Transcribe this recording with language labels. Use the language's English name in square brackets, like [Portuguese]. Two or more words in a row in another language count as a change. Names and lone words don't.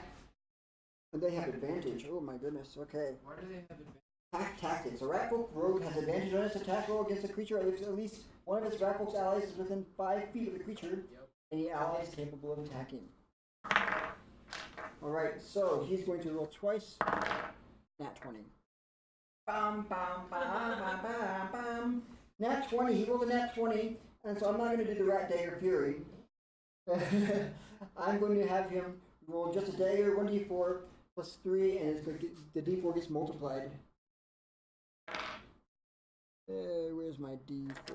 [English] And they have advantage. Oh my goodness. Okay. Why do they have advantage? Attack tactics. A ratfolk rogue has advantage on its attack roll against a creature if at least one of its ratfolk's allies is within 5 feet of the creature. Any ally is capable of attacking. Alright, so he's going to roll twice. Nat 20. Bam, bam, bam, bam, bam, bam. Nat 20, he rolled a nat 20, and so I'm not going to do the Rat Dagger Fury. I'm going to have him roll just a dagger, 1d4 plus 3, and it's going to the d4 gets multiplied. Where's my d4?